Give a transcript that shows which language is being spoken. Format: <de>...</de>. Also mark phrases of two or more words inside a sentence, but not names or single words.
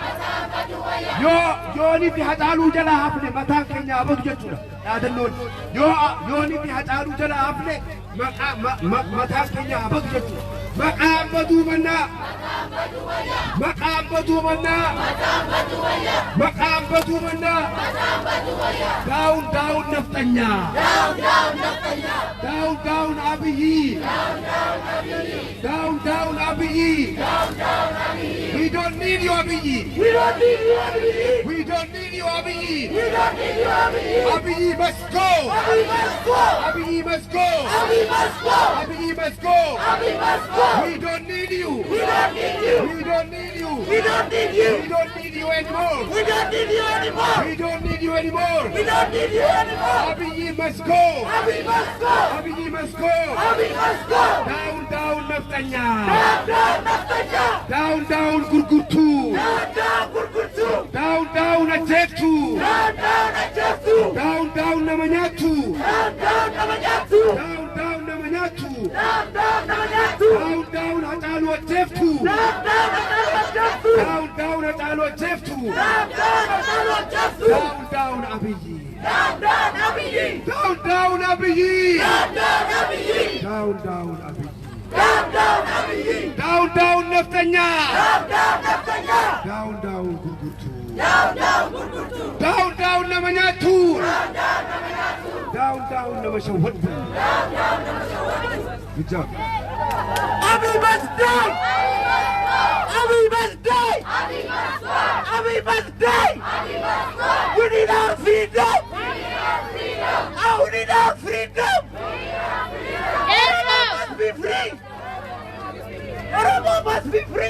<om>Yoo ni fi Hacaaluu jala hafne mataan keenya abatu jechuudha. Yaadannoon yoo ni fi Hacaaluu jala hafne mataan keenya abatu jechuudha. Maqaan Batu Manna. Maqaan Batu Manna. Maqaan Batu Manna.</om> <en>Down, down, Neftanya. Down, down, Abiy. Down, down, Abiy. We don't need you, Abiy. We don't need you, Abiy. We don't need you, Abiy. We don't need you, Abiy. Abiy must go. Abiy must go. Abiy must go. Abiy must go. Abiy must go. Abiy must go. We don't need you. We don't need you. We don't need you. We don't need you. We don't need you anymore. We don't need you anymore. We don't need you anymore. We don't need you anymore. Abiy must go. Abiy must go. Abiy must go. Abiy must go. Down, down, Neftanya. Down, down, Neftanya. Down, down, Gurgurtuu. Down, down, Gurgurtuu. Down, down, Ajjeechaa. Down, down, ajjeechaa. Down, down, Namanyatu. Down, down, Namanyatu. Down, down, Namanyatu. Down, down, Namanyatu. Down, down,</en> <om>Hacaalu Ajjeechaa.</om> <en>Down, down, ajjeechaa. Down, down,</en> <om>Hacaalu Ajjeechaa.</om> <en>Down, down, ajjeechaa. Down, down, Abiy. Down, down, Abiy. Down, down, Abiy. Down, down, Abiy. Down, down, Abiy. Down, down, Abiy. Down, down, Neftanya. Down, down, Neftanya. Down, down, Gurgurtuu. Down, down, Gurgurtuu. Down, down, Namanyatu. Down, down, Namanyatu. Down, down, Namashawatu. Down, down, Namashawatu. Good job. Abiy must die. Abiy must die. Abiy must die. Abiy must die. Abiy must die. We need our freedom. We need our freedom. We need our freedom. Oromo must be free. Oromo must be free.</en>